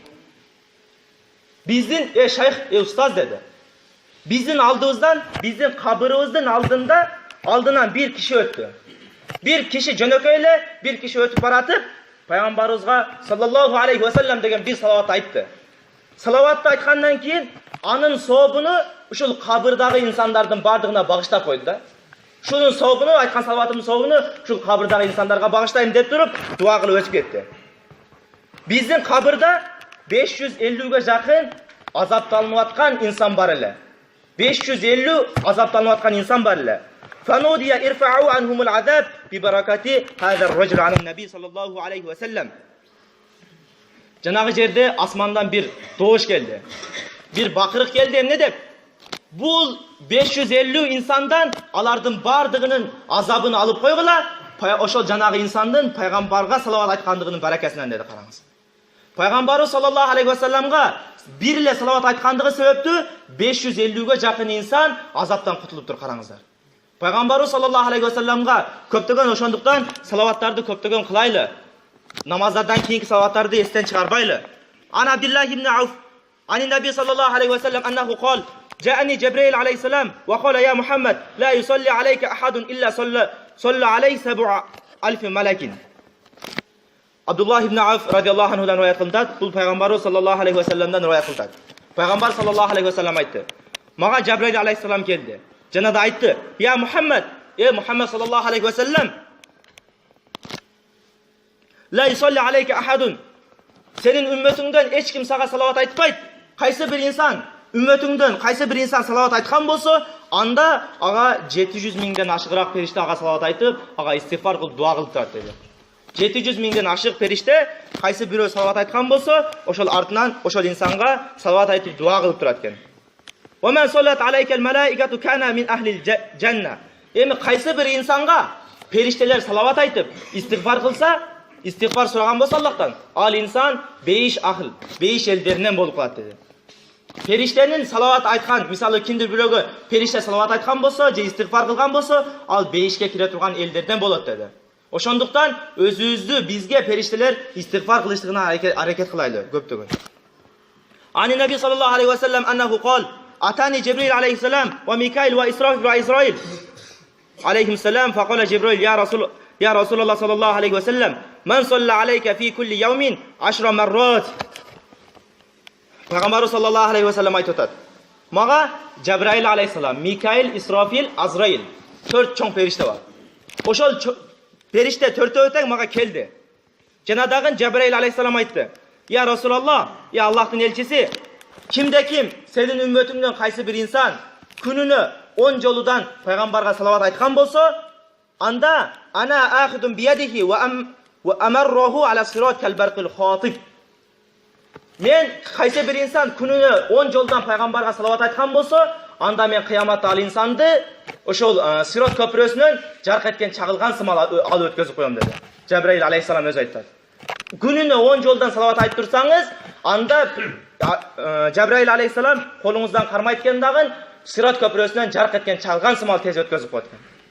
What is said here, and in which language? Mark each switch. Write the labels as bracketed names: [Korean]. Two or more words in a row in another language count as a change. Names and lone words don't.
[Kyrgyz] Биздин шейх устаз деди. Биздин алдыбыздан, биздин кабырыбыздын алдынан бир киши өттү. Бир киши жөнөкөй эле бир киши өтүп баратып, пайгамбарыбызга [Arabic] صلى الله عليه وسلم [Kyrgyz] деген бир салават айтты. Салаватты айткандан кийин анын сообуну ушул кабырдагы инсандардын бардыгына багыштап койду да. Шунун сообуну, айткан салаватымдын сообуну ушул кабырдагы инсандарга багыштайм деп туруп, дуа кылып өтүп кетти. Биздин кабырда 550ге жакын азапталынып аткан инсан бар эле. 550 азапталынып аткан инсан бар эле. [Arabic] فنودي ارفعوا عنهم العذاب ببركة هذا الرجل على النبي صلى الله عليه وسلم. [Kyrgyz] Жанагы жерде асмандан бир добуш келди. Бир бакырык келди, эмне деп? Бул 550 инсандан алардын бардыгынын азабын алып койгула, ошол жанагы инсандын пайгамбарга салават айткандыгынын баракасынан деди, караңыз. Пайғамбарыбыз [Arabic] صلى الله عليه وسلم [Kyrgyz] бір эле салават айткандыгы себептүү 550-ге жакын инсан азаптан кутулуп тур, караңыздар. Пайғамбарыбыз [Arabic] صلى الله عليه وسلم [Kyrgyz] көптөгөн, ошондуктан салаваттарды көптөгөн кылайлы. Намаздардан кийинки салаваттарды эстен чыгарбайлы. [Arabic] عن عبد الله بن عوف عن النبي صلى الله عليه وسلم أنه قال: جاءني جبريل عليه السلام وقال يا محمد لا يصلي عليك أحد إلا صلى عليه 7000 ملك. [Kyrgyz] Абдуллах ибн Ауф [Arabic] رضي الله عنه [Kyrgyz] риwayat кылынат. Бул пайгамбар [Arabic] صلى الله عليه وسلم [Kyrgyz] риwayat кылынат. Пайгамбар [Arabic] صلى الله عليه وسلم [Kyrgyz] айтты: "Мага Жабраил алейхиссалам келди. Жанада айтты: [Arabic] "يا محمد محمد صلى الله عليه وسلم لا يصلي عليك أحد. [Kyrgyz] Сенин үммөтүңдөн эч ким сага салават айтпайт. Кайсы бир инсан үммөтүңдөн кайсы бир инсан салават айткан болсо, анда ага 700 миңден ашыгыраак периште ага салават айтып, ага истигфар кылып дуа кылып турат" dedi. 700 миңден ашык периште кайсы бирөө салават айткан болсо, ошол артынан ошол инсанга салават айтып дуа кылып турат экен. [Arabic] "ومن صلت عليك الملائكة كان من أهل الجنة." [Kyrgyz] Эми кайсы бир инсанга периштелер салават айтып, истигфар кылса, истигфар сураган болсо Аллахтан, ал инсан 5 ахл, 5 элдеринен болуп калат dedi. Периштенин салават айткан, мисалы кимдир бирөөгө периште салават айткан болсо, же истигфар кылган болсо, ал 5ке кире турган элдерден болот dedi. Ошондуктан өзүбүздү бизге периштелер истигфар кылыштыгына аракет кылайлы көптөгөн. [Arabic] عن النبي صلى الله عليه وسلم أنه قال أتاني جبريل عليه السلام وميكائيل وإسرافيل وعزرائيل عليه السلام فقال جبريل يا رسول الله صلى الله عليه وسلم من صلى عليك في كل يوم 10 مرات." [Kyrgyz] Пайгамбар [Arabic] صلى الله عليه وسلم [Kyrgyz] айтып атат: "Мага Жабраил алейхиссалам, Микаил, Исрафил, Азраил 4 чоң периште бар. Ошол периште 4-өө тең мага келди. Жанадагы Жабраил алейхиссалам айтты: [Arabic] "يا رسول الله, [Kyrgyz] я Аллахтын элчиси, кимде ким сенин үммөтүңдөн кайсы бир инсан күнүнө 10 жолудан пайгамбарга салават айткан болсо, анда [Arabic] أنا آخذ بيده وأمره على الصراط كالبرق الخاطف." [Kyrgyz] Мен кайсы бир инсан күнүнө 10 жолдан пайгамбарга салават айткан болсо, анда мен кыяматта ал инсанды ошол сират көпүрөсүнөн жарк эткен чагылган сымал ал өткөзүп коем dedi. Жабраил алейхиссалам өзү айтты. Күнүнө 10 жолдан салават айтып турсаңыз, анда Жабраил алейхиссалам колуңуздан кармайт экен дагы сират көпүрөсүнөн жарк эткен чагылган сымал тез өткөзүп коет экен.